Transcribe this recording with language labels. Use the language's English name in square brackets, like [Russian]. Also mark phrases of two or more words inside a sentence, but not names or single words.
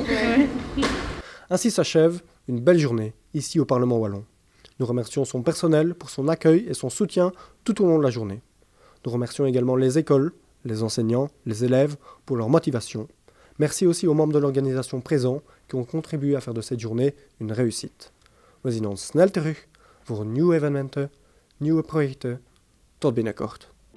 [French] Ainsi s'achève une belle journée ici au Parlement wallon. Nous remercions son personnel pour son accueil et son soutien tout au long de la journée. Nous remercions également les écoles, les enseignants, les élèves pour leur motivation. Merci aussi aux membres de l'organisation présents qui ont contribué à faire de cette journée une réussite. [Dutch] We zien ons snel terug voor nieuwe evenementen, nieuwe projecten. Tot binnenkort.